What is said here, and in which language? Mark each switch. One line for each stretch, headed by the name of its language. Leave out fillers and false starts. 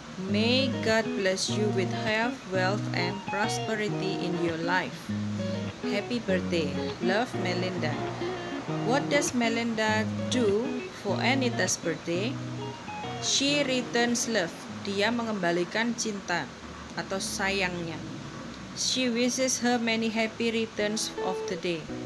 English: May God bless you with health, wealth, and prosperity in your life. Happy birthday. Love, Melinda. What does Melinda do for Anita's birthday? She returns love.
Indonesian: Dia mengembalikan cinta atau sayangnya.
English: She wishes her many happy returns of the day.